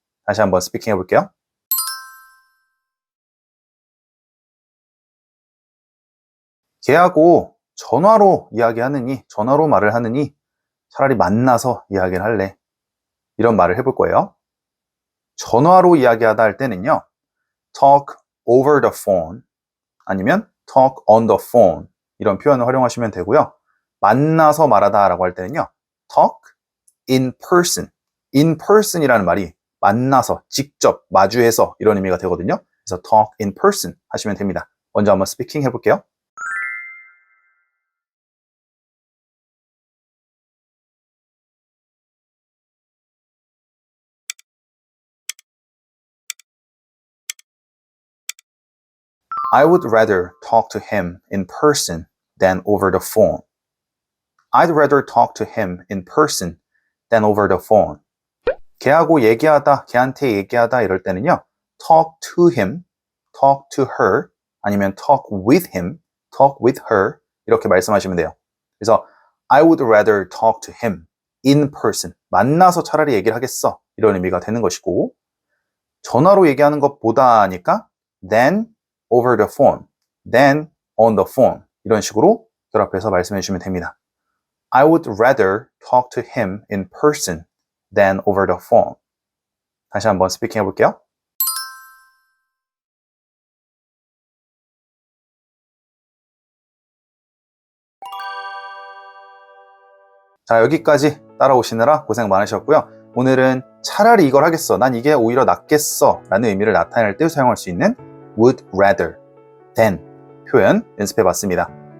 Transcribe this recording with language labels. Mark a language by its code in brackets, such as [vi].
[ko] 다시 한번 스피킹 해볼게요. 걔하고 전화로 이야기하느니, 전화로 말을 하느니 차라리 만나서 이야기를 할래. 이런 말을 해볼 거예요. 전화로 이야기하다 할 때는요. [en] talk over the phone [ko] 아니면 [en] talk on the phone [ko] 이런 표현을 활용하시면 되고요. 만나서 말하다 라고 할 때는요. [en] talk in person. [ko] in person이라는 말이 만나서, 직접, 마주해서 이런 의미가 되거든요. 그래서 [en] talk in person [ko] 하시면 됩니다. 먼저 한번 스피킹 해볼게요. [en] I would rather talk to him in person than over the phone. I'd rather talk to him in person than over the phone. [ko] 걔하고 얘기하다, 걔한테 얘기하다 이럴 때는요. [en] talk to him, talk to her, 아니면 talk with him, talk with her [ko] 이렇게 말씀하시면 돼요. 그래서 [en] I would rather talk to him in person. [ko] 만나서 차라리 얘기를 하겠어. 이런 의미가 되는 것이고 전화로 얘기하는 것보다니까 [en] than over the phone, [ko] then on the phone 이런 식으로 결합해서 말씀해 주시면 됩니다. [en] I would rather talk to him in person than over the phone. [ko] 다시 한번 스피킹 해볼게요. 자, 여기까지 따라오시느라 고생 많으셨고요. 오늘은 차라리 이걸 하겠어, 난 이게 오히려 낫겠어 라는 의미를 나타낼 때 사용할 수 있는 would rather than 표현 연습해봤습니다.